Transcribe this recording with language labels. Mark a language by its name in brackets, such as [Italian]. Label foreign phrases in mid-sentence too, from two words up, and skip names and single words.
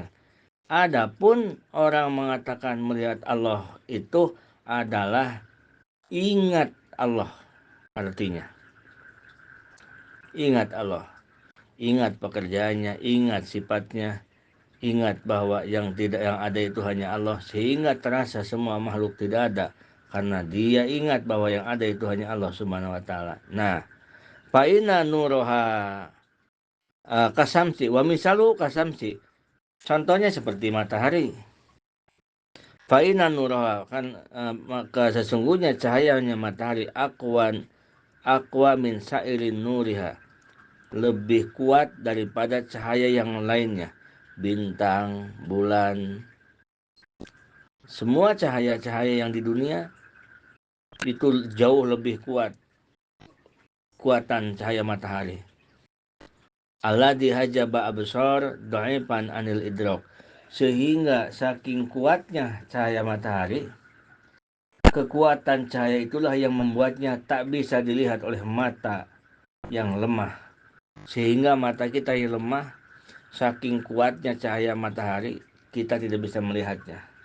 [Indonesian] Adapun orang mengatakan melihat Allah itu adalah ingat Allah, artinya ingat Allah, ingat pekerjaannya, ingat sifatnya, ingat bahwa yang ada itu hanya Allah, sehingga terasa semua makhluk tidak ada karena dia ingat bahwa yang ada itu hanya Allah [Arabic] سبحانه وتعالى. [Indonesian] Nah, [Arabic] فإن نورها كالشمس ومثاله كالشمس, [Indonesian] contohnya seperti matahari. [Arabic] فإن نورها, [Indonesian] kan maka sesungguhnya cahayanya matahari [Arabic] أقوى من سائر نورها, [Indonesian] lebih kuat daripada cahaya yang lainnya, bintang, bulan, semua cahaya-cahaya yang di dunia itu jauh lebih kuat kuatan cahaya matahari. [Arabic] الذي حجب أبصار الضعفاء عن الإدراك, [Indonesian] sehingga saking kuatnya cahaya matahari, kekuatan cahaya itulah yang membuatnya tak bisa dilihat oleh mata yang lemah. sehingga mata kita yang lemah, saking kuatnya cahaya matahari, kita tidak bisa melihatnya.